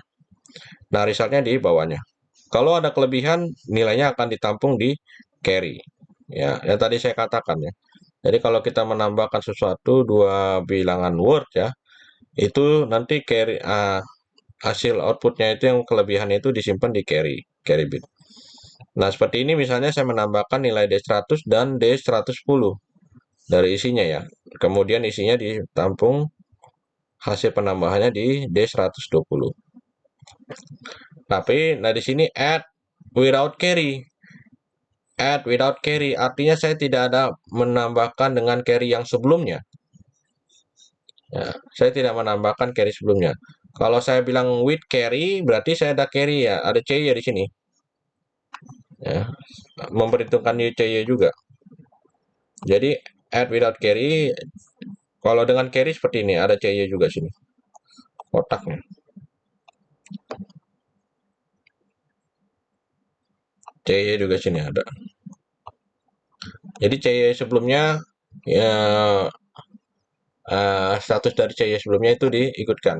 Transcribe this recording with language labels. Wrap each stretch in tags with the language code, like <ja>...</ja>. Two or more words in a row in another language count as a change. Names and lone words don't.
<id>Nah, resultnya di bawahnya. Kalau ada kelebihan, nilainya akan ditampung di carry. Ya, yang tadi saya katakan ya. Jadi kalau kita menambahkan sesuatu dua bilangan word ya, itu nanti carry hasil outputnya itu yang kelebihan itu disimpan di</id> <en>carry bit.</en> <id>Nah, seperti ini misalnya saya menambahkan nilai D100 dan D110 dari isinya ya. Kemudian isinya ditampung hasil penambahannya di D120. Tapi nah di sini</id> <en>add without carry. Add without carry</en> <id>artinya saya tidak ada menambahkan dengan carry yang sebelumnya. Ya, saya tidak menambahkan carry sebelumnya. Kalau saya bilang</id> <en>with carry</en> <id>berarti saya ada carry ya, ada CY di sini. Ya, memperhitungkan CY juga.</id> <en>Jadi add without carry,</en> <id>kalau dengan carry seperti ini ada CY juga sini kotaknya. CY juga sini ada. Jadi CY sebelumnya ya status dari CY sebelumnya itu diikutkan.</id>